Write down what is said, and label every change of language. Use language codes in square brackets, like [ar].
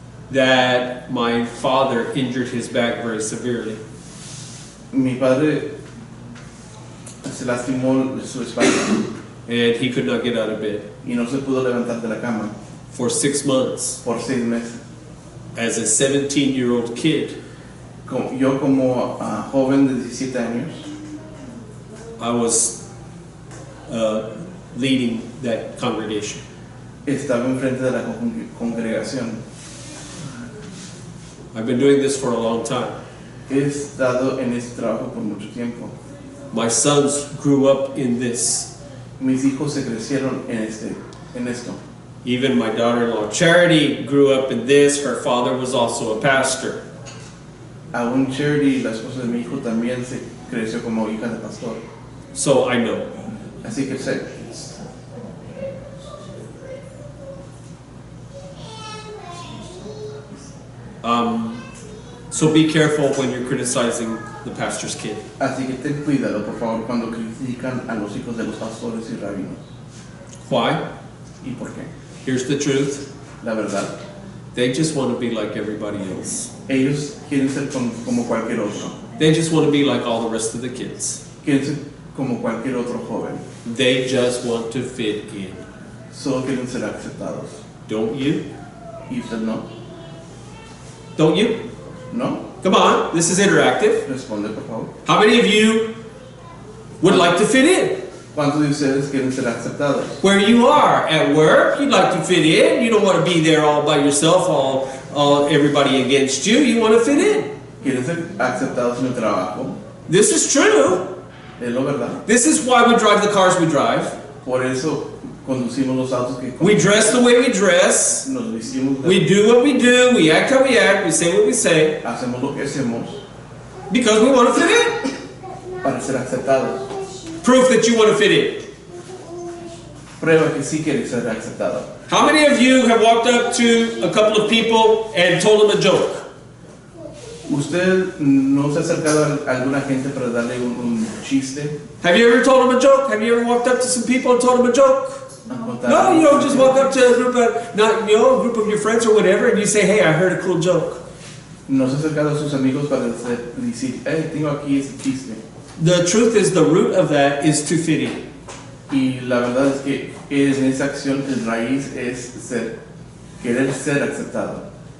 [en] that my father injured his back very severely. [es] mi padre se lastimó su espalda [en] And he could not get out of bed [es] y no se pudo levantar de la cama [en] for 6 months. [es] por 6 meses. [en] As a 17-year-old kid, [es] Yo como joven de 17 años, [en] I was leading that congregation. [es] estaba enfrente de la congregación. [en] I've been doing this for a long time. [es] He estado en este trabajo por mucho tiempo. [en] My sons grew up in this. [es] Mis hijos se crecieron en esto. [en] Even my daughter-in-law Charity grew up in this. Her father was also a pastor. [es] Aún Charity, la esposa de mi hijo, también se creció como hija de pastor. [en] So I know. [es] Así que sé. [en] So be careful when you're criticizing the pastor's kid. [es] Así que ten cuidado, por favor, cuando critican a los hijos de los pastores y rabinos. [en] Why? [es] ¿Y por qué? [en] Here's the truth. [es] La verdad, [en] They just want to be like everybody else. [es] ellos quieren ser como cualquier otro. [en] They just want to be like all the rest of the kids. [es] Quieren ser como cualquier otro joven. [en] They just want to fit in. [es] Solo quieren ser aceptados. [en] Don't you? [es] ¿Y usted no? [en] Don't you? [es] ¿No? [en] Come on, this is interactive. [es] Responde, por favor. [en] How many of you would like to fit in? [es] ¿Cuántos de ustedes quieren ser aceptados? [en] Where you are, at work, you'd like to fit in. You don't want to be there all by yourself, all everybody against you. You want to fit in. [es] ¿Quieren ser aceptados en el trabajo? [en] This is true. [es] Es lo verdad. [en] This is why we drive the cars we drive. [es] Por eso conducimos los autos que [en] We dress the way we dress. [es] nos vestimos, [en] We do what we do. We act how we act. We say what we say. [es] hacemos lo que hacemos. [en] Because we want to fit in. [es] para ser aceptados. [en] Proof that you want to fit in. [es] Prueba que sí quieres ser aceptado. [en] How many of you have walked up to a couple of people and told them a joke? [es] ¿Usted no se ha acercado a alguna gente para darle un chiste? [en] Have you ever told them a joke? Have you ever walked up to some people and told them a joke? No, you don't just walk up to a group of, a group of your friends or whatever, and you say, hey, I heard a cool joke. [es] ¿No se ha acercado a sus amigos para decir, tengo aquí este chiste? [en] The truth is, the root of that is to fit in. [es] Y la verdad es que en esa acción el raíz es querer ser aceptado.